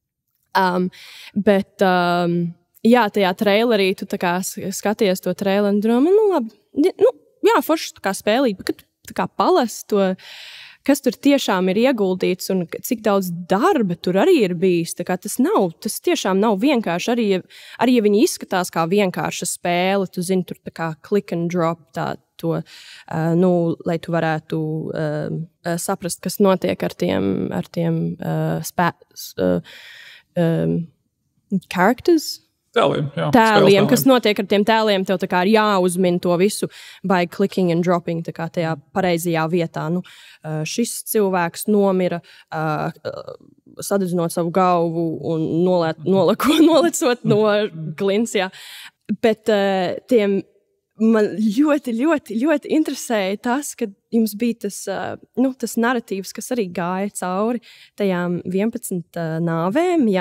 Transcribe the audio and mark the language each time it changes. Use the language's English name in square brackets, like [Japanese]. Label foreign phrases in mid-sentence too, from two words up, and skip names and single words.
[Latvian] Jā, tajā trailerī tu tā kā skaties to traileri un domā, labi, forši tā kā spēlīt, bet tā kā palas to, kas tur tiešām ir ieguldīts un cik daudz darba tur arī ir bijis. Tā kā tas tiešām nav vienkārši, arī ja viņi izskatās kā vienkārša spēle, tu zini, tur tā kā [English] click and drop [Latvian] to, lai tu varētu saprast, kas notiek ar tiem characters. Tēliem, kas notiek ar tiem tēliem, tev tā kā ir jāuzmin to visu [English] by clicking and dropping, [Latvian] tā kā tajā pareizajā vietā. Šis cilvēks nomira, sadedzinot savu galvu un nolecot no klints, jā. Bet man ļoti, ļoti, ļoti interesēja tas, ka jums bija tas narratīvs, kas arī gāja cauri tajām 11 nāvēm, jā.